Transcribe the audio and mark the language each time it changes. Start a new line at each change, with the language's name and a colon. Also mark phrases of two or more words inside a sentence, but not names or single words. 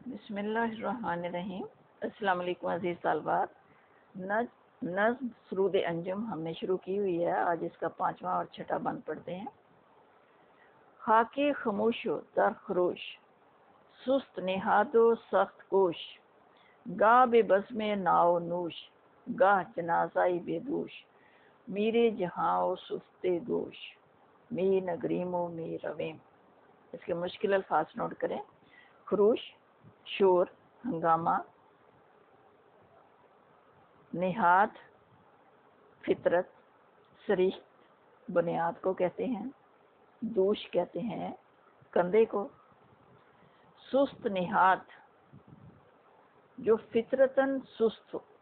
Arabic: بسم اللہ الرحمن الرحیم۔ السلام علیکم
Urdu: عزیز طالبات۔ نظم سرود انجم ہم نے شروع کی ہوئی ہے، آج اس کا 5واں اور 6واں بند پڑھتے ہیں۔
Persian: خاک خاموش و در خروش، سست نہاد و سخت کوش، گاہ بے بزم ناو نوش، گاہ جنازائی بے دوش، میرے جہاں و سست گوش، می نگریم و می رویم۔
Urdu: اس کے مشکل الفاظ نوٹ کریں۔ خروش شور، ہنگامہ، نہاد فطرت، صریح بنیاد کو کہتے ہیں، دوش کہتے ہیں کندھے کو، سست نہاد جو فطرتاً سست ہو،